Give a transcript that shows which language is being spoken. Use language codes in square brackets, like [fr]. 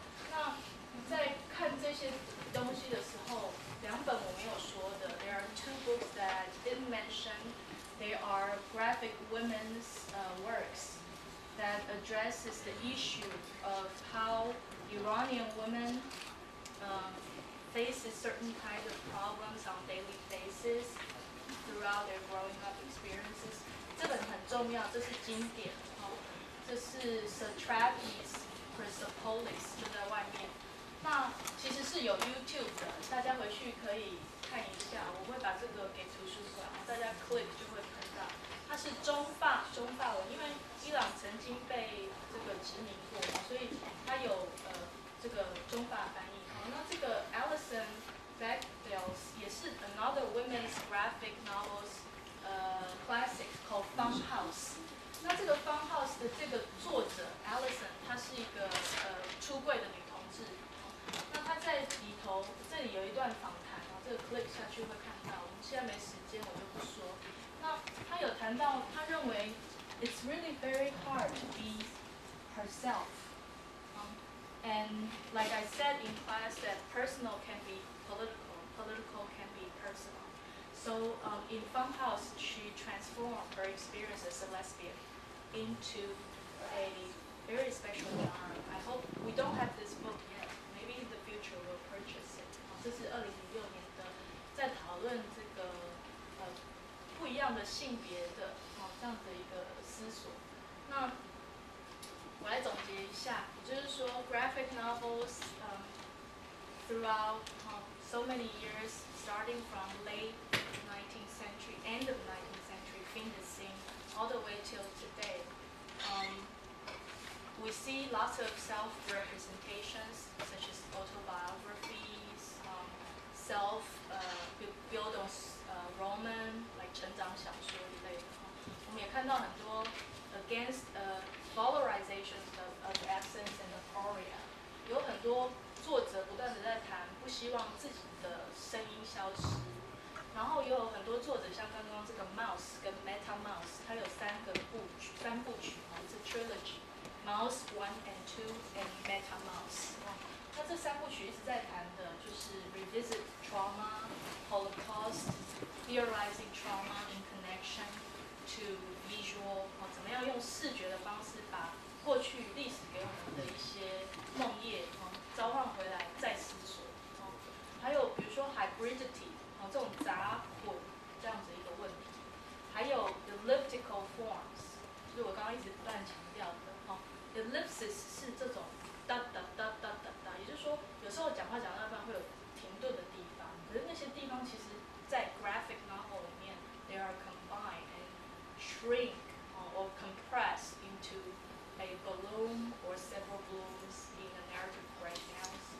[zh] 那在看这些东西的时候，两本我没有说的 ， [en] there are two books that I didn't mention. They are graphic women's works that addresses the issue of how Iranian women faces certain kind of problems on daily basis throughout their growing up experiences. [zh] 这本很重要，这是经典这是 Satrapi's Chrysopolis 就在外面。那其实是有 YouTube 的，大家回去可以看一下。我会把这个给图书馆，大家 click 就会看到。它是中法文，因为伊朗曾经被这个殖民过，所以它有这个中法翻译。那这个 [en] Alison Bechdel [zh] 也是 [en] another women's graphic novels classic called Funhouse。 [zh] 那这个 Funhouse 的这个作者 Alison， 她是一个出柜的女同志。那她在里头，这里有一段访谈这个 click 下去会看到。我们现在没时间，我就不说。那她有谈到，她认为 [en] it's really very hard to be herself. And like I said in class, that personal can be political, political can be personal. So in Funhouse, she transformed her experience as a lesbian into a very special genre. I hope we don't have this book yet. Maybe in the future we'll purchase it. [zh] 这是2006年的，在讨论这个不一样的性别的这样的一个思索。那我来总结一下，也就是说 [en] ，graphic novels throughout so many years, starting from late 19th century, end of 19th century, fin the scene, all the way till today. We see lots of self-representations, such as autobiographies, self-build-on roman, like [zh] 成长小说一类的。我们也看到很多 [en] against valorizations of absence and aporia， [zh] 有很多作者不断的在谈，不希望自己的声音消失。然后也有很多作者，像刚刚这个 Mouse 跟 Meta Mouse， 它有三部曲， [en] it's a trilogy。 [zh] Mouse 1 and 2 and Meta Mouse。那这三部曲一直在谈的就是 [en] revisit trauma, Holocaust, theorizing trauma in connection to visual， [zh] 怎么样用视觉的方式把过去历史给我们的一些梦魇召唤回来，再思索。还有比如说 hybridity， 这种杂混这样子一个问题。还有 elliptical forms， 就是我刚刚一直不断强调的。 ellipsis 是这种哒哒哒哒哒哒，也就是说，有时候讲话讲到一半会有停顿的地方，可是那些地方其实，在 graphic novel 里面 ， [en] they are combined and shrink or compressed into a balloon or several balloons in a narrative breakdown.